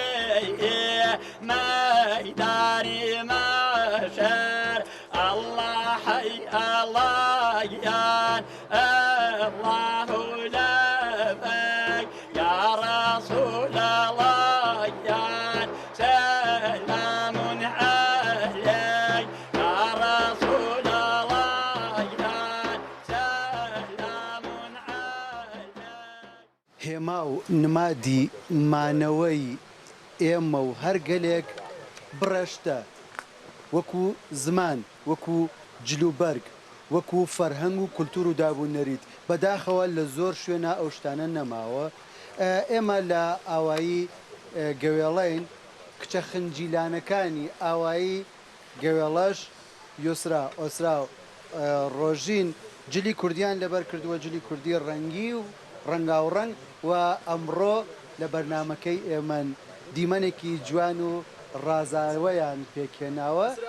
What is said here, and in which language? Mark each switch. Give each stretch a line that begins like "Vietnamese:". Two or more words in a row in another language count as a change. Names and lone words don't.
Arabic: ميداني مشر الله حي الله يا الله لبيك يا رسول الله يا سلام عليك يا رسول الله يا سلام عليك
Central Kurdish: هێما و نمادی مانەوەی ئێمە و هەر گەلێک بڕەشتە وەکو زمان وەکو جلوبەرگ وەکو فەرهەنگ و کولتور و دابوونەریت بەداخەوە لە زۆر شوێنە ئەو شتانە نەماوە ئێمە لە ئاوایی گەوێڵین کچە خنجیلانەکانی ئاوایی گەوێڵەش یوسرا ئۆسرا و ڕۆژین جلی کوردیان لەبەر کردووە جلی کوردی ڕەنگی و ڕەنگاوڕەنگ و ئەمڕۆ لە بەرنمەکەی ئێمەن دیمەنێکی جوان و ڕازاوەیان پێکێناوە